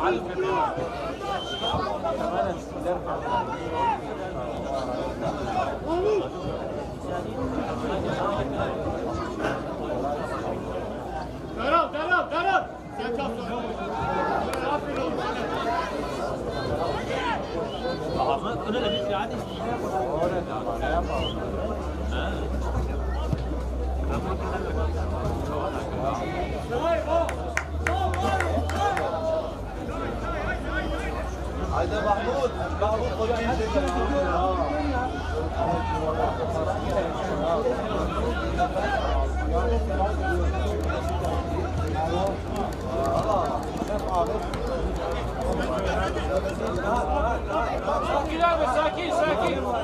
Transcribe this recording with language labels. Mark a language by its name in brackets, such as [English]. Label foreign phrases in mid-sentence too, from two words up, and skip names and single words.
[Turkish] Darıl. Sen kal sonra. Aferin oğlum. [Arabic] أنا لبيت عادي. [Turkish] Haydi Mahmut. Mahmut koçun Sakin abi, sakin.